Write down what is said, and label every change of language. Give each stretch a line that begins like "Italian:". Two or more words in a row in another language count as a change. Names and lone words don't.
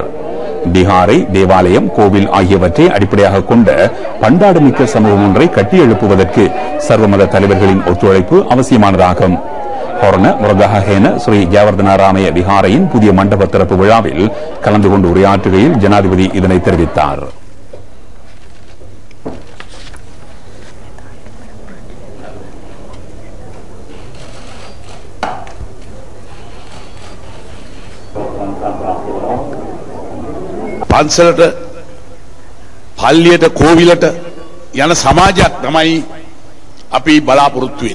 Tamil: பீகாரை தேவாலயம், கோவில் ஆகியவற்றை அடிப்படையாக கொண்ட பண்பாடுமிக்க சமூகம் ஒன்றை கட்டியெழுப்புவதற்கு சர்வமத தலைவர்களின் ஒத்துழைப்பு அவசியமானதாகும். ஹொர்ன முரதஹேன ஸ்ரீ ஜெயவர்தனாராமய விஹாரையின் புதிய மண்டப திறப்பு விழாவில் கலந்து கொண்டு உரையாற்றுகையில் ஜனாதிபதி இதனை தெரிவித்தார்.
Sinhala: පන්සලට පල්ලියට කෝවිලට යන සමාජයක් තමයි අපි බලාපොරොත්තු වෙන්නේ.